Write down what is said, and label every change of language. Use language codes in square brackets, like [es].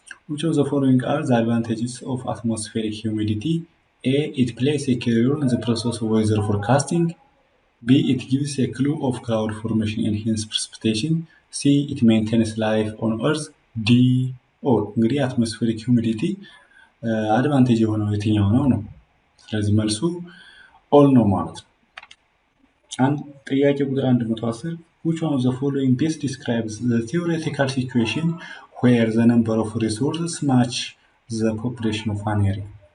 [en] which of the following are the advantages of atmospheric humidity? A. it plays a key role in the process of weather forecasting. B. it gives a clue of cloud formation and hence precipitation. C. it maintains life on earth. D. all. [am] እንግዲህ atmospheric humidity አድቫንቴጅ የሆነው የትኛው ነው? ስለዚህ መልሱ all ነው ማለት ነው። ጥያቄ ቁጥር 110 [en] which one of the following best describes the theoretical situation where the number of resources match the population of an area?